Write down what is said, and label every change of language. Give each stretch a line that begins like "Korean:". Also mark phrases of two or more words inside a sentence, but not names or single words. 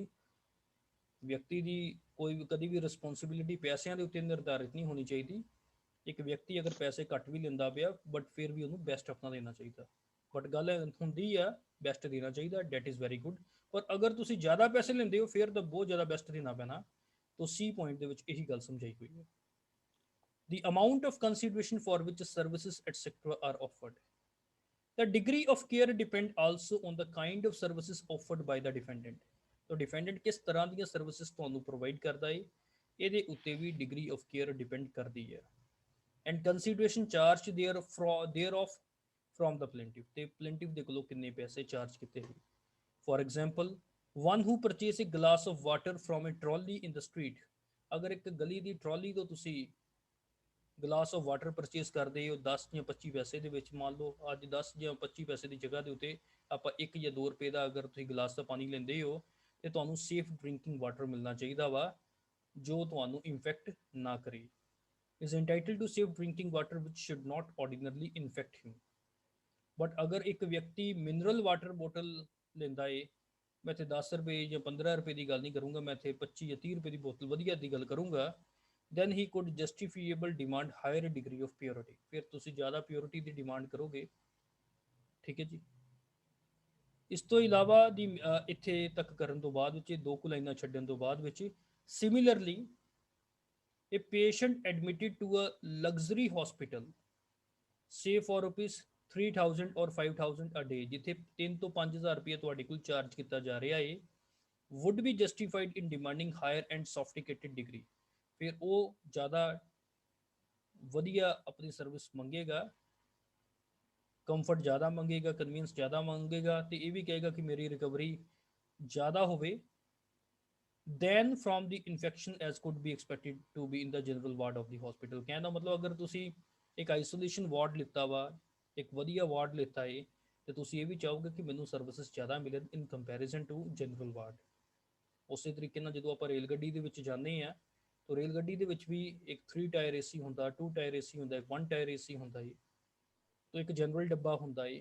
Punjabi: ਵਿਅਕਤੀ ਦੀ ਕੋਈ ਕਦੀ ਵੀ ਰਿਸਪੌਂਸਿਬਿਲਿਟੀ ਪੈਸਿਆਂ ਦੇ ਉੱਤੇ ਨਿਰਧਾਰਿਤ ਨਹੀਂ ਹੋਣੀ ਚਾਹੀਦੀ। ਇੱਕ ਵਿਅਕਤੀ ਅਗਰ ਪੈਸੇ ਘੱਟ ਵੀ ਲੈਂਦਾ ਪਿਆ, ਬਟ ਫਿਰ ਵੀ ਉਹਨੂੰ ਬੈਸਟ ਆਪਣਾ ਦੇਣਾ ਚਾਹੀਦਾ। ਬਟ ਗੱਲ ਹੁੰਦੀ ਆ ਬੈਸਟ ਦੇਣਾ ਚਾਹੀਦਾ,
English: that is very good.
Punjabi: ਪਰ ਅਗਰ ਤੁਸੀਂ ਜ਼ਿਆਦਾ ਪੈਸੇ ਲੈਂਦੇ ਹੋ, ਫਿਰ ਤਾਂ ਬਹੁਤ ਜ਼ਿਆਦਾ ਬੈਸਟ ਦੇਣਾ ਪੈਣਾ। ਤਾਂ ਸੀ ਪੁਆਇੰਟ ਦੇ ਵਿੱਚ ਇਹੀ ਗੱਲ ਸਮਝਾਈ ਹੋਈ ਹੈ।
English: The amount of consideration for which services etc are offered. The degree of care depend also on the kind of services offered by the defendant.
Hindi: तो डिफेंडेंट किस तरह
Punjabi: ਦੀਆਂ ਸਰਵਿਸਿਜ਼ ਤੁਹਾਨੂੰ ਪ੍ਰੋਵਾਈਡ ਕਰਦਾ ਹੈ, ਇਹਦੇ ਉੱਤੇ ਵੀ
English: degree of care depend
Punjabi: ਕਰਦੀ ਹੈ।
English: and consideration charge there of from the plaintiff,
Punjabi: ਤੇ ਪਲੇਂਟਿਫ ਦੇ ਕੋਲੋਂ ਕਿੰਨੇ ਪੈਸੇ ਚਾਰਜ ਕੀਤੇ ਹੋਏ।
English: for example one who purchase a glass of water from a trolley in the street,
Punjabi: ਅਗਰ ਇੱਕ ਗਲੀ ਦੀ ਟਰਾਲੀ ਤੋਂ ਤੁਸੀਂ
English: glass of water purchase
Punjabi: ਕਰਦੇ ਹੋ 10 ਜਾਂ 25 ਪੈਸੇ ਦੇ ਵਿੱਚ, ਮੰਨ ਲਓ ਅੱਜ 10 ਜਾਂ 25 ਪੈਸੇ ਦੀ ਜਗ੍ਹਾ ਦੇ ਉੱਤੇ ਆਪਾਂ 1 ਜਾਂ 2 ਰੁਪਏ ਦਾ ਅਗਰ ਤੁਸੀਂ ਗਲਾਸ ਦਾ ਪਾਣੀ ਲੈਂਦੇ ਹੋ, ਤੇ ਤੁਹਾਨੂੰ
English: safe drinking water
Punjabi: ਮਿਲਣਾ ਚਾਹੀਦਾ ਵਾ, ਜੋ ਤੁਹਾਨੂੰ ਇਨਫੈਕਟ ਨਾ ਕਰੇ।
English: is entitled to safe drinking water which should not ordinarily infect him।
Punjabi: ਬਟ ਅਗਰ ਇੱਕ ਵਿਅਕਤੀ
English: mineral water bottle
Punjabi: ਲੈਂਦਾ ਏ, ਮੈਂ ਇੱਥੇ 10 ਰੁਪਏ ਜਾਂ 15 ਰੁਪਏ ਦੀ ਗੱਲ ਨਹੀਂ ਕਰੂੰਗਾ, ਮੈਂ ਇੱਥੇ 25 ਜਾਂ 30 ਰੁਪਏ ਦੀ ਬੋਤਲ ਵਧੀਆ ਦੀ ਗੱਲ ਕਰੂੰਗਾ,
English: then he could justifiable demand higher degree of purity।
Punjabi: ਫਿਰ ਤੁਸੀਂ ਜ਼ਿਆਦਾ ਪਿਓਰਿਟੀ ਦੀ ਡਿਮਾਂਡ ਕਰੋਗੇ, ਠੀਕ ਹੈ ਜੀ। ਇਸ ਤੋਂ ਇਲਾਵਾ ਦੀ ਇੱਥੇ ਤੱਕ ਕਰਨ ਤੋਂ ਬਾਅਦ ਵਿੱਚ, ਦੋ ਕੁ ਲਾਈਨਾਂ ਛੱਡਣ ਤੋਂ ਬਾਅਦ ਵਿੱਚ,
English: similarly a patient admitted to a luxury hospital say for rupees 3000 or 5000 a day,
Punjabi: ਜਿੱਥੇ 3 ਤੋਂ 5000 ਰੁਪਏ ਤੁਹਾਡੇ ਕੋਲ ਚਾਰਜ ਕੀਤਾ ਜਾ ਰਿਹਾ ਹੈ,
English: would be justified in demanding higher and sophisticated degree।
Punjabi: ਫਿਰ ਉਹ ਜ਼ਿਆਦਾ ਵਧੀਆ ਆਪਣੀ ਸਰਵਿਸ ਮੰਗੇਗਾ, ਕੰਫਰਟ ਜ਼ਿਆਦਾ ਮੰਗੇਗਾ, ਕਨਵੀਨੀਅੰਸ ਜ਼ਿਆਦਾ ਮੰਗੇਗਾ, ਤੇ ਇਹ ਵੀ ਕਹੇਗਾ ਕਿ ਮੇਰੀ ਰਿਕਵਰੀ ਜ਼ਿਆਦਾ ਹੋਵੇ
English: then from the infection as could be expected to be in the general ward of the hospital।
Punjabi: ਕਹਿਣ ਦਾ ਮਤਲਬ ਅਗਰ ਤੁਸੀਂ ਇੱਕ
English: isolation ward
Punjabi: ਲਿੱਤਾ ਵਾ, ਇੱਕ ਵਧੀਆ ਵਾਰਡ ਲਿੱਤਾ ਹੈ, ਤੇ ਤੁਸੀਂ ਇਹ ਵੀ ਚਾਹੋਗੇ ਕਿ ਮੈਨੂੰ ਸਰਵਿਸਿਜ਼ ਜ਼ਿਆਦਾ ਮਿਲਣ
English: in comparison to general ward.
Punjabi: ਉਸੇ ਤਰੀਕੇ ਨਾਲ ਜਦੋਂ ਆਪਾਂ ਰੇਲ ਗੱਡੀ ਦੇ ਵਿੱਚ ਜਾਂਦੇ ਹਾਂ, ਤਾਂ ਰੇਲ ਗੱਡੀ ਦੇ ਵਿੱਚ ਵੀ ਇੱਕ 3
English: tier AC
Punjabi: ਹੁੰਦਾ, 2
English: tier AC
Punjabi: ਹੁੰਦਾ, 1
English: tier AC
Punjabi: ਹੁੰਦਾ ਹੈ, ਤਾਂ ਇੱਕ ਜਨਰਲ ਡੱਬਾ ਹੁੰਦਾ ਹੈ।